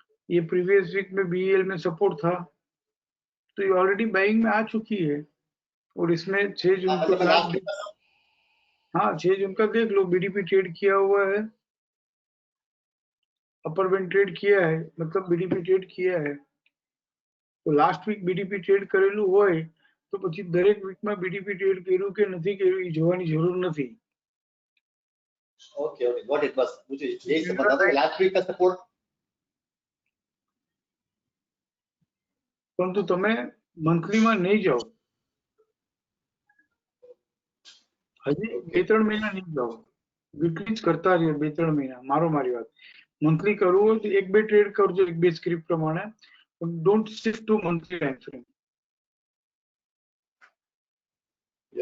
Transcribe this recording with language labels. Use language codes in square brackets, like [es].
[hi] ये previous week में BL में सपोर्ट था, तो ये ऑलरेडी बाइंग में आ चुकी है। और इसमें 6 जून को मतलब लास्ट डेट, हाँ 6 जून का देख लो, बीडीपी ट्रेड किया हुआ है, अपर बैंड ट्रेड किया है, मतलब बीडीपी ट्रेड किया है। तो लास्ट [gu] વીક બીડીપી ટ્રેડ કરેલું હોય તો પછી દરેક વીકમાં બીડીપી ટ્રેડ કર્યું કે નથી કર્યું એ જોવાની જરૂર નથી। [en] okay okay got it, [hi] बस मुझे यही सब बता दो लास्ट वीक का सपोर्ट। [gu] પરંતુ તમે મંથલીમાં નહીં જાઓ, હજી 2-3 મહિના નહીં જાઓ, વીકલી જ કરતા રહ્યો 2-3 મહિના। મારી વાત, મંથલી કરવું હોય તો 1-2 ટ્રેડ કરજો 1-2 સ્ક્રિપ્ટ પ્રમાણે, પણ [en] Don't shift to monthly time frame.